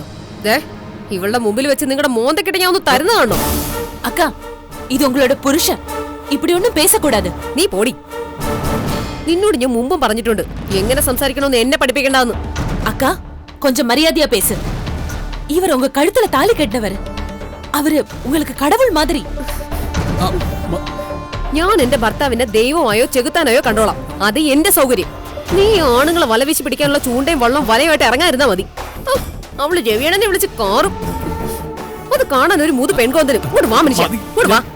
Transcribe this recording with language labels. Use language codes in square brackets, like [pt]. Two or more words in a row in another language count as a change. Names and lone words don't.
[ml] ഇവളുടെ മുമ്പിൽ വെച്ച് നിങ്ങളുടെ മോന്തക്കിട്ട് ഞാൻ ഒന്ന് തരുന്നതാണോ? [ta] அக்கா, இது உங்களோட புருஷன், இப்படி ஒன்னும் பேசக்கூடாதே. [ml] നീ പോടി. നിന്നോട് ഞാൻ മുമ്പും പറഞ്ഞിട്ടുണ്ട് എങ്ങനെ സംസാരിക്കണമെന്ന് എന്നെ പഠിപ്പിക്കണ്ടെന്ന്. [ta] அக்கா, கொஞ்சம் மரியாதையா பேசு. இவர் உங்க கழுத்துல தாலி கட்டினவர். അവര് உங்களுக்கு கடவுள் மாதிரி. [ml] ഞാൻ എന്റെ ഭർത്താവിനെ ദൈവമായോ ചെകുത്താനായോ കണ്ടോളാം. അത് എന്റെ സൗകര്യം. നീ ആണുങ്ങളെ വലവീശി പിടിക്കാനുള്ള ചൂണ്ടയും വള്ളം വലയുമായിട്ട് ഇറങ്ങാതിരുന്നാ മതി. അവള് രവിയണ്ണനെ വിളിച്ച് കാറും. അത് കാണാൻ ഒരു മൂന്ന് പെൺകോന്തനും. ഇങ്ങോട്ട് വാ മനുഷ്യ, ഇങ്ങോട്ട് വാ.